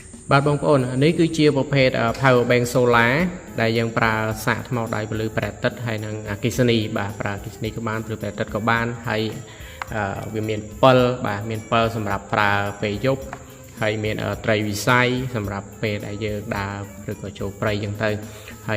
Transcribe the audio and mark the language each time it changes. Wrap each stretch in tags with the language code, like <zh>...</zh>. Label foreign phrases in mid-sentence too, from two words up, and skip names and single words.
<km>បាទបងប្អូននេះគឺជាប្រភេទ</km> <en>power bank solar</en> <km>ដែលយើងប្រើសាកថ្មដៃពលឺប្រតិតហើយនឹងអគ្គិសនីបាទប្រើអគ្គិសនីក៏បានពលឺប្រតិតក៏បានហើយវាមានពិលបាទមានពិលសម្រាប់ប្រើពេលយប់ហើយមានត្រីវិស័យសម្រាប់ពេលដែលយើងដើរឬក៏ចូលព្រៃចឹងទៅហើយ</km>